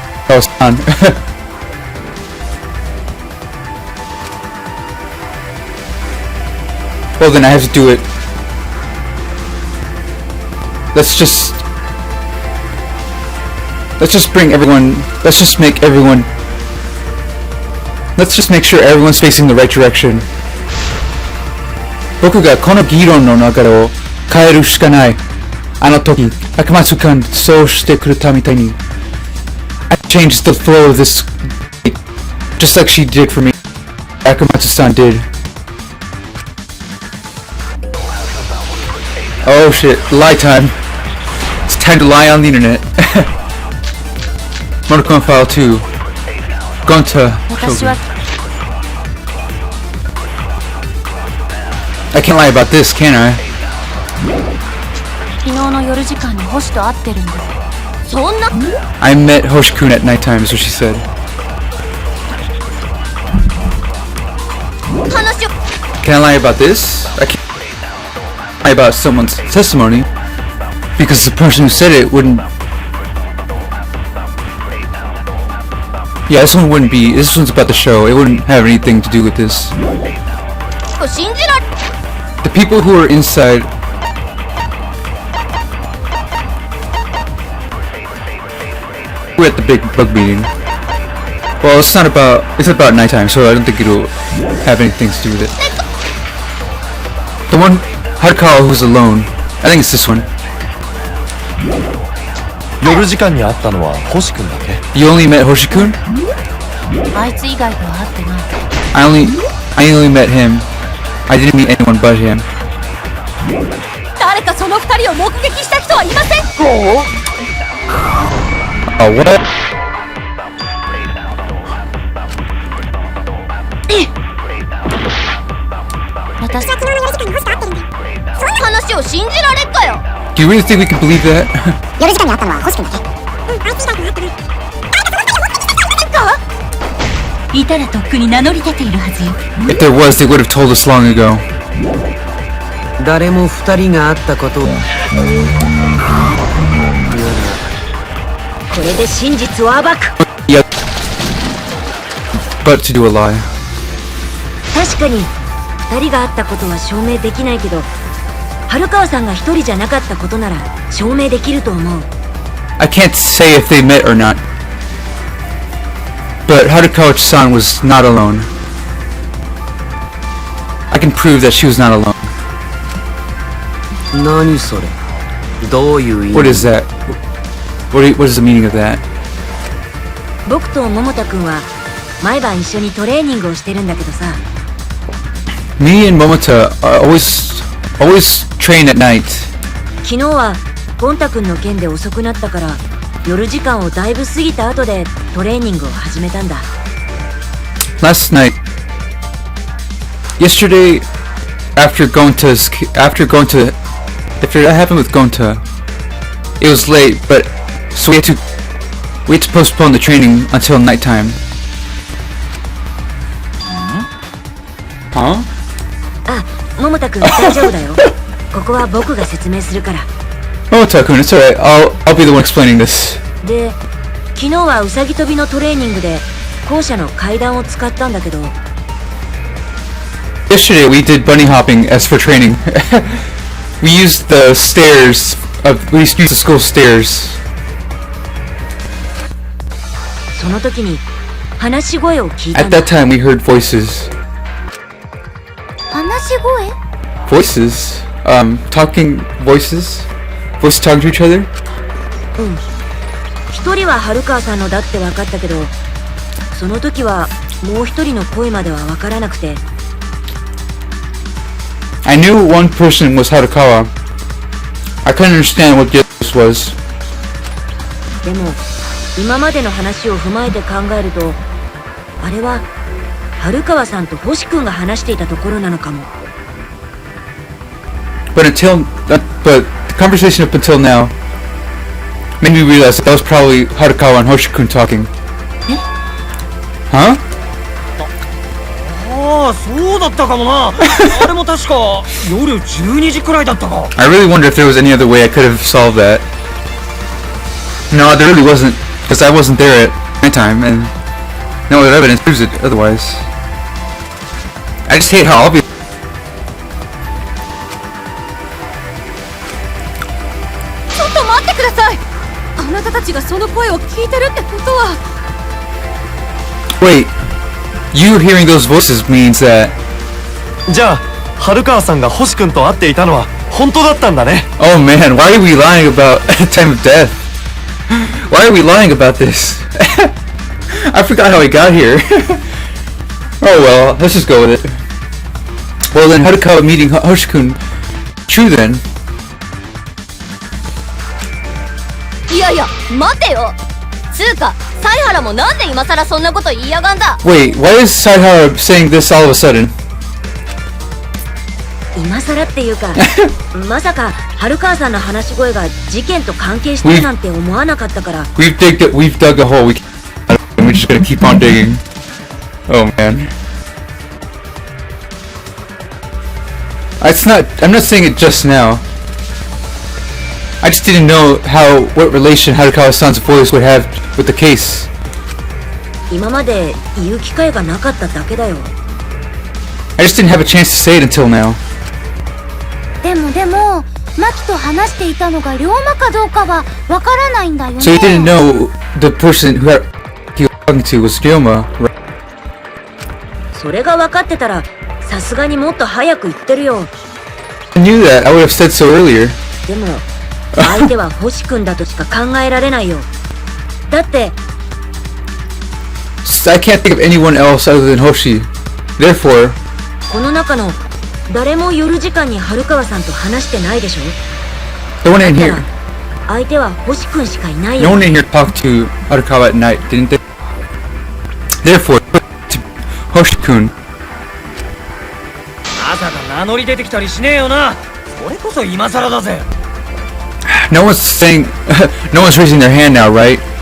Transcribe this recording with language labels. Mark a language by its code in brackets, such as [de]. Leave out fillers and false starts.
[en] Oh, well then I have to do it. Let's just make sure everyone's facing the right direction. [ja] 僕がこの議論の流れを変えるしかない。あの時、赤松くんそうしてくれたみたいに。 [en] I changed the flow of this just like she did for me. Akamatsu-san did. Oh shit, lie time. It's time to lie on the internet. Monochrome File 2. Gonta. I can't lie about this, can I? [ja] 昨日の夜時間に星と会ってるんだ。そんな [en] I met Hoshikun at nighttime is what she said. [ja] 話を [en] Can I lie about this? I can't lie about someone's testimony because the person who said it wouldn't. Yeah, this one wouldn't be. This one's about the show. It wouldn't have anything to do with this. [ja] 信じられ [en] The people who are inside. We're at the big bug meeting. Well, it's about nighttime, so I don't think it'll have anything to do with it. The one Harukawa who's alone. I think it's this one. [ja] 夜時間に会ったのは星君だけ。 [en] You only met Hoshikun? [ja] あいつ以外とは会ってない。 [en] I only met him. I didn't meet anyone but him. [ja] 誰かその二人を目撃した人はいません。 [en] Oh, what? [ja] 私は昨日の夜時間に星と会ってるんだよ。そんな話を信じられっかよ。 [en] Do you really think we can believe that? [ja] 夜時間に会ったのは星君だけ。あいつ以外とは会ってない。いたらとっくに名乗り出ているはずよ。 [en] If there was, they would have told us long ago. [ja] 誰も二人が会ったことをこれで真実を暴く。 [en] Yep. But to do a lie. [ja] 確かに二人が会ったことは証明できないけど、春川さんが一人じゃなかったことなら証明できると思う。 [en] I can't say if they met or not. But Harukawa-san was not alone. I can prove that she was not alone. [ja] 何それ、どういう意味？ [en] What is that? What is the meaning of that? [ja] 僕と桃田くんは毎晩一緒にトレーニングをしてるんだけどさ。 [en] Me and Momota always train at night. [ja] 昨日はゴンタくんの件で遅くなったから夜時間をだいぶ過ぎた後でトレーニングを始めたんだ。 [en] Yesterday, after that happened with Gonta, it was late, but so we had to postpone the training until nighttime. Huh? [ja] あ、桃田くん大丈夫だよ。ここは僕が説明するから。 [en] Momota-kun, it's alright. I'll be the one explaining this. [ja] で、昨日はウサギ跳びのトレーニングで校舎の階段を使ったんだけど。 [en] Yesterday we did bunny hopping as for training. We used the school stairs. [ja] その時に話し声を聞いた [en] At [ja] んだ。 [en] that time, we heard voices. [ja] 話し声？ [en] Voices? Talking voices? Voices talking to each other? [ja] 一人は春川さんのだって分かったけど、その時はもう一人の声までは分からなくて。 [en] I knew one person was Harukawa. I couldn't understand what the other was. [ja] でも今までの話を踏まえて考えると、あれは春川さんと星君が話していたところなのかも。 [en] But the conversation up until now made me realize that was probably Harukawa and Hoshikun talking. Huh? [ja] ああ、そうだったかもな。あれも確か夜12時くらいだったか。 [en] I really wonder if there was any other way I could have solved that. No, there really wasn't, because I wasn't there at my time, and no other evidence proves it otherwise. I just hate how obvious. [ja] ちょっと待ってください。あなたたちがその声を聞いてるってことは。 [en] Wait, you hearing those voices means that. [ja] じゃあ春川さんが星君と会っていたのは本当だったんだね。 [en] Oh man, why are we lying about the time of death? Why are we lying about this? I forgot how I got here. Oh well, let's just go with it. Well then, Harukawa meeting Hoshikun. True then. [ja] いやいや、待てよ。つうか、犀原もなんで今さらそんなこと言いやがんだ。 [en] Wait, why is Saihara saying this all of a sudden? [ja] 今更っていうかまさか春川さんの話し声が事件と関係してるなんて思わなかったから。 [en] We've dug a hole. We're just gonna keep on digging. Oh man. I'm not saying it just now. I just didn't know what relation Harukawa-san's voice would have with the case. [ja] 今まで言う機会がなかっただけだよ。 [en] I just didn't have a chance to say it until now. [ja] でも、マキと話していたのが龍馬かどうかはわからないんだよね。 [en] So you didn't know the person he was talking to was Ryoma, right? [ja] それが分かってたらさすがにもっと早く言ってるよ。 [en] I knew that. I would have said so earlier. [ja] でも相手は星君だとしか考えられないよ。だって [en] I can't think of anyone else other than Hoshi. Therefore, [ja] この中の誰も夜時間に春川さんと話してないでしょ。 [en] no one in [ja] だ [en] here, [ja] から相手は星君しかいない [en] no [ja] よ。 [en] one in here talked to Harukawa at night, didn't they? Therefore, to Hoshi-kun. [ja] まさか名乗り出てきたりしねえよな。それこそ今更だぜ。 [en] No one's saying, no one's raising their hand now, right?